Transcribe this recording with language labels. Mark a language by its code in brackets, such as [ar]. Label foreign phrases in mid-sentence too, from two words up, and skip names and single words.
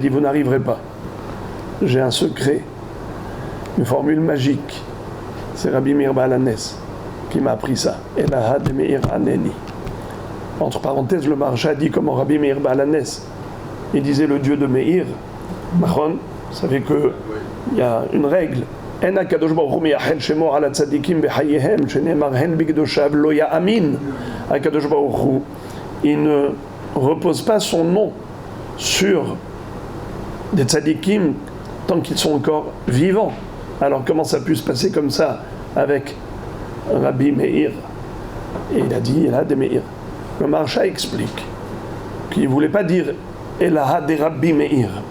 [fr] Il lui a dit, vous n'arriverez pas. j'ai un secret, une formule magique. C'est Rabbi Meir Baal Hanes qui m'a appris ça. [arc] אלהא דמאיר ענני. [fr] Entre parenthèses, le Maharsha dit comment Rabbi Meir Baal Hanes, il disait le Dieu de Meir. Mahon, vous savez qu'il y a une règle. [he] אין הקדוש ברוך הוא מייחד שמו על צדיקים בחייהם שנאמר הן בקדושיו לא יאמין. [fr] HaKadosh Baruch Hu, il ne repose pas son nom sur des tzadikim tant qu'ils sont encore vivants. Alors comment ça a pu se passer comme ça avec Rabbi Meir? Et il a dit [arc] אלהא דמאיר. [fr] Le Maharsha explique qu'il ne voulait pas dire [arc] אלהא דרבי מאיר.